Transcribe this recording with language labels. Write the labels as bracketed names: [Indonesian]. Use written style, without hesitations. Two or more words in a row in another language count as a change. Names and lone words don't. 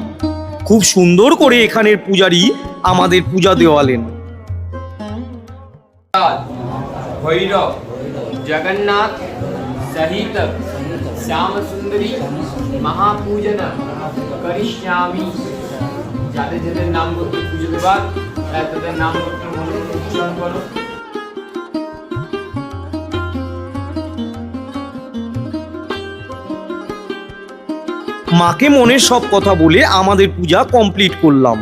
[Bangla] খুব সুন্দর করে এখানের পূজারী আমাদের পূজা দেওয়ালেন। [Sanskrit] भैरव जगन्नाथ सहित श्याम सुंदरी महापूजन करिष्यामि। [Bangla] যাদের যাদের নাম করতে পুজো দেবার তাদের নাম করতে মনে উচ্চারণ করো। মাকে মনের সব কথা বলে আমাদের পূজা কমপ্লিট করলাম।